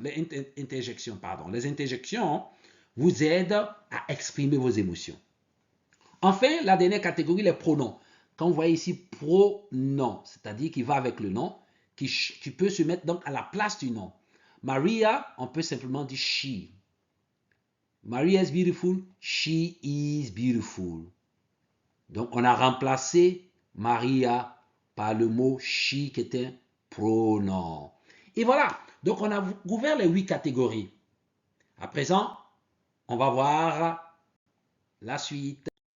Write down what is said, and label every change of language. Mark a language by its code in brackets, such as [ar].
[fr] Les interjections vous aident à exprimer vos émotions. Enfin, la dernière catégorie, les pronoms. Quand vous voyez ici pronom, c'est-à-dire qui va avec le nom, qui peut se mettre donc à la place du nom. Maria, on peut simplement dire she. [en] Maria is beautiful, she is beautiful. [fr] Donc, on a remplacé Maria par le mot she qui est un pronom. Et voilà. Donc, on a ouvert les 8 catégories. À présent, on va voir la suite.